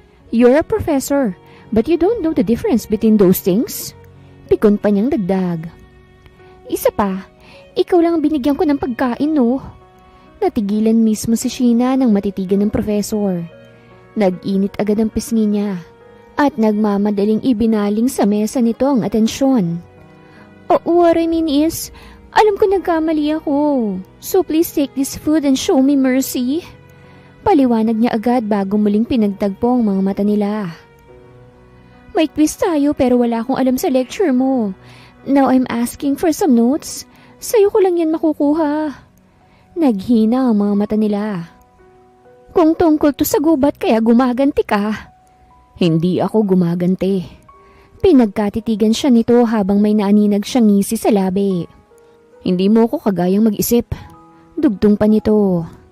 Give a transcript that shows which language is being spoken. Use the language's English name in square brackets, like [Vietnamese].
[English] You're a professor, but you don't know the difference between those things? [Filipino] Pikon pa niyang dagdag. Isa pa, ikaw lang ang binigyan ko ng pagkain, no? Natigilan mismo si Sheena nang matitigan ng professor. Nag-init agad ang pisngi niya at nagmamadaling ibinaling sa mesa nito ang atensyon. [English] What I mean is, [Filipino] alam ko nagkamali ako. [English] So please take this food and show me mercy. [Filipino] Paliwanag niya agad bago muling pinagtagpo ang mga mata nila. May quiz tayo pero wala akong alam sa lecture mo. [English] Now I'm asking for some notes. [Filipino] Sa'yo ko lang yan makukuha. Naghina ang mga mata nila. Kung tungkol to sa gubat kaya gumaganti ka. Hindi ako gumaganti. Pinagkatitigan siya nito habang may naaninag siyang ngisi sa labi. Hindi mo ko kagayang mag-isip. Dugtong pa nito.